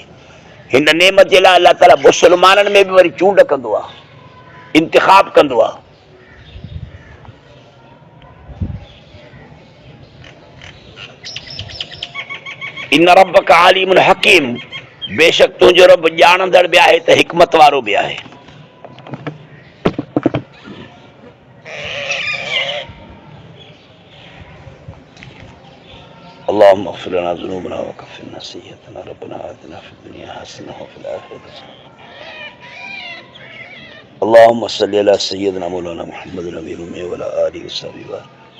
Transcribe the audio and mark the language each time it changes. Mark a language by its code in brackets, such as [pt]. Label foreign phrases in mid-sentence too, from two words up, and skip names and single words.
[sd] हिन नेमत जे लाइ अल्लाह ताला मुस्लमाननि में बि वरी चूंड कंदो आहे, इंतिखाब कंदो आहे। [ar] إن ربك عليم حكيم, [sd] बेशक तुंहिंजो रब ॼाणंदड़ बि आहे त हिकमत वारो बि आहे। [ar] اللهم اغفر لنا ذنوبنا وكفر عنا سيئاتنا ربنا آتنا في الدنيا حسنة وفي الآخرة حسنة. اللهم صل على سيدنا مولانا محمد النبي الأمي وعلى آله وصحبه.